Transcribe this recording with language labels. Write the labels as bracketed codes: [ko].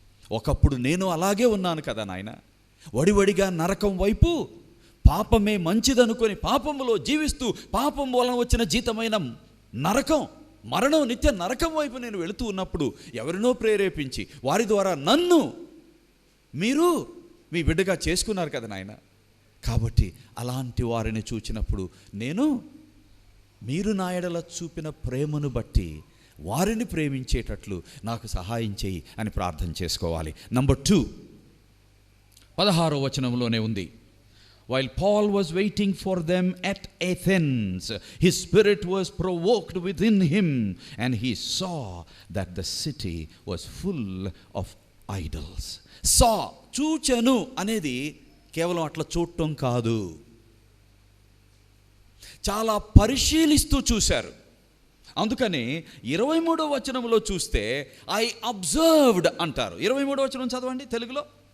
[te] ఒకప్పుడు నేను అలాగే ఉన్నాను కదా నాయన, వడివడిగా నరకం వైపు, పాపమే మంచిదనుకొని పాపములో జీవిస్తూ పాపం వలన వచ్చిన జీతమైన నరకం, మరణం, నిత్య నరకం వైపు నేను వెళుతూ ఉన్నప్పుడు ఎవరినో ప్రేరేపించి వారి ద్వారా నన్ను మీరు మీ బిడ్డగా చేసుకున్నారు కదా నాయన. కాబట్టి అలాంటి వారిని చూచినప్పుడు నేను మీరు నా ఎడల చూపిన ప్రేమను బట్టి వారిని ప్రేమించేటట్లు నాకు సహాయం చేయి అని ప్రార్థన చేసుకోవాలి. నంబర్ 2, 16వ వచనంలోనే ఉంది. [en] While Paul was waiting for them at Athens, his spirit was provoked within him, and he saw that the city was full of idols. [te] Saw, చూచెను అనేది కేవలం అట్లా చూడటం కాదు, చాలా పరిశీలిస్తూ చూశారు. అందుకని 23వ వచనంలో చూస్తే [en] I observed [te] అంటారు. 23వ వచనం చదవండి తెలుగులో.